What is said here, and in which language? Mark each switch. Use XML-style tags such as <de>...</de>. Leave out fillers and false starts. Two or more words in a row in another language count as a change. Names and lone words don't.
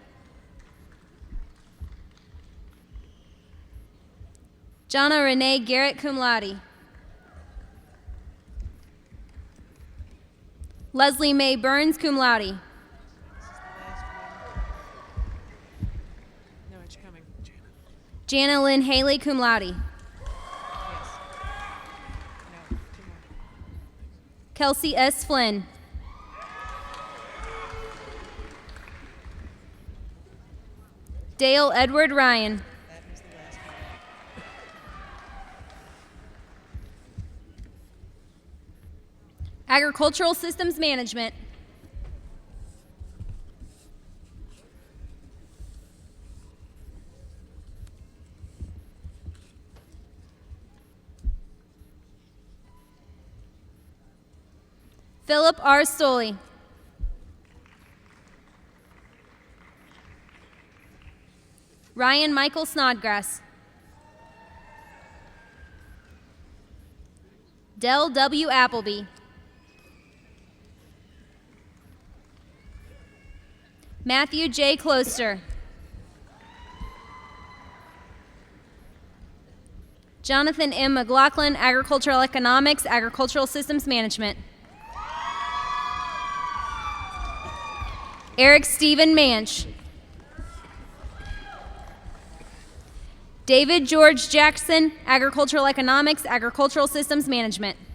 <en>Jonna Renee Garrett,</en> <la>cum laude.</la> <en>Leslie Mae Burns,</en> <la>cum laude.</la> <en>Jana Lynn Haley,</en> <la>cum laude.</la> <en>Kelsey S. Flynn. Dale Edward Ryan. Agricultural Systems Management. Philip R. Stoley. Ryan Michael Snodgrass. Del W. Appleby. Matthew J. Closter. Jonathan M. McLaughlin, Agricultural Economics, Agricultural Systems Management. Eric Stephen Manch. David George Jackson, Agricultural Economics, Agricultural Systems Management.</en>